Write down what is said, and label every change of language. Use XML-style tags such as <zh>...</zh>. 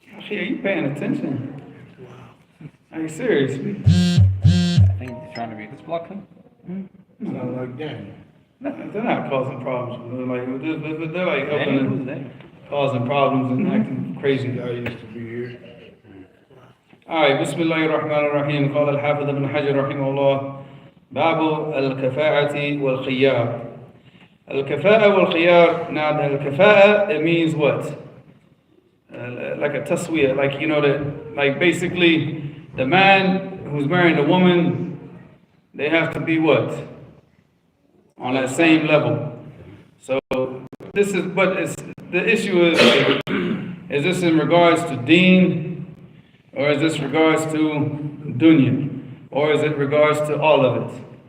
<en>Yeah, you paying attention. Are you serious? I think he's trying to be. Let's block him. Sounds like game. They're not causing problems. They're like Danny, who's helping Danny? causing problems and acting crazy. I used to be here. Alright, Bismillahir Rahmanir Rahim.</en> <ar>قال الحافظ ابن حجر رحمه الله باب الكفاءة والخيار. الكفاءة والخيار.</ar> <en>Now the الكفاءة, it means what? Like a taswiyah, like you know that, like basically the man who's marrying the woman, they have to be what? On that same level. So this is, but it's, the issue is this in regards to deen, or is this regards to dunya, or is it regards to all of it?</en>